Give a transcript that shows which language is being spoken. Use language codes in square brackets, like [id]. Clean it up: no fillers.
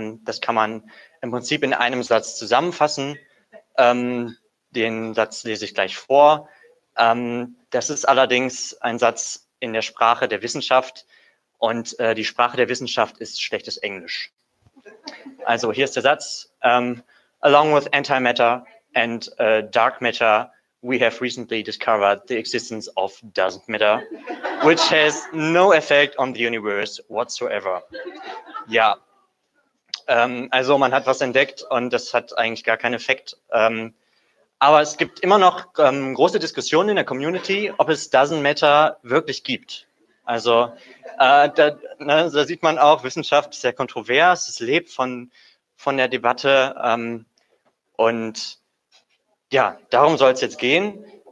[de] Das kann man im Prinzip in einem Satz zusammenfassen. Den Satz lese ich gleich vor. Das ist allerdings ein Satz in der Sprache der Wissenschaft und die Sprache der Wissenschaft ist schlechtes Englisch. Also hier ist der Satz. [en] Along with antimatter and dark matter, we have recently discovered the existence of doesn't matter, which has no effect on the universe whatsoever. [de] Ja, also man hat was entdeckt und das hat eigentlich gar keinen Effekt. Aber es gibt immer noch große Diskussionen in der Community, ob es Doesn't Matter wirklich gibt. Also da sieht man auch, Wissenschaft ist sehr kontrovers, es lebt von der Debatte und ja, darum soll es jetzt gehen.